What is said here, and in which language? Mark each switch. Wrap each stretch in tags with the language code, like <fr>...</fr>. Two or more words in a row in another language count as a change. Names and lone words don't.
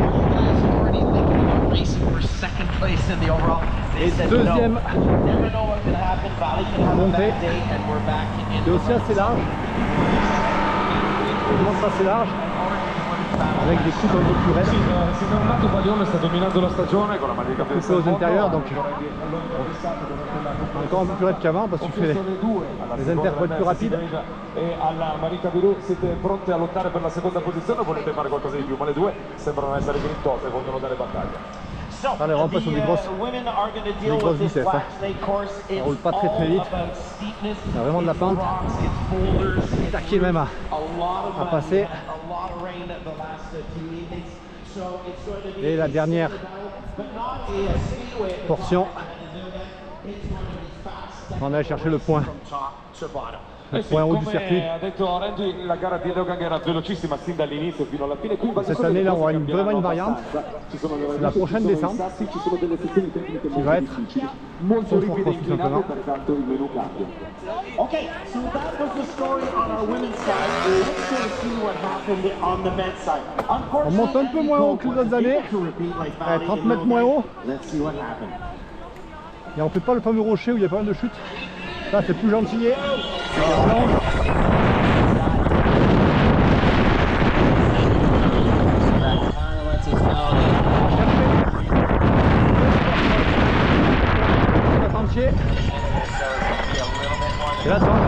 <fr>Et deuxième montée, qui est aussi assez large. Je montre assez large, avec des coupes un peu plus raides. Coupé aux intérieurs, donc encore un peu plus raide qu'avant parce que tu fais les inters pour être plus rapides.</fr> <it>Alla Marica Virù siete pronti a lottare per la seconda posizione o volete fare qualcosa di più? Ma le due sembrano essere grintose e vogliono dare battaglia.</it> <fr>Allez, on passe sur des grosses vitesses. Hein. On roule pas très vite. Il y a vraiment de la pente. Taquet même à passer. Et la dernière portion. On a cherché le point. Il point haut du circuit. Cette année là on aura vraiment une variante. C'est la prochaine descente qui va être sur le four tout simplement.</fr> <en>Okay, so that was the story on our women's side. Let's go see what happened on the men's side.</en> <fr>On monte un peu moins haut que les autres années. 30 mètres moins haut.</fr> <en>Let's see what happened.</en> <fr>Et on fait pas le fameux rocher où il y a pas mal de chutes. Là c'est plus gentillé. Et là,</fr>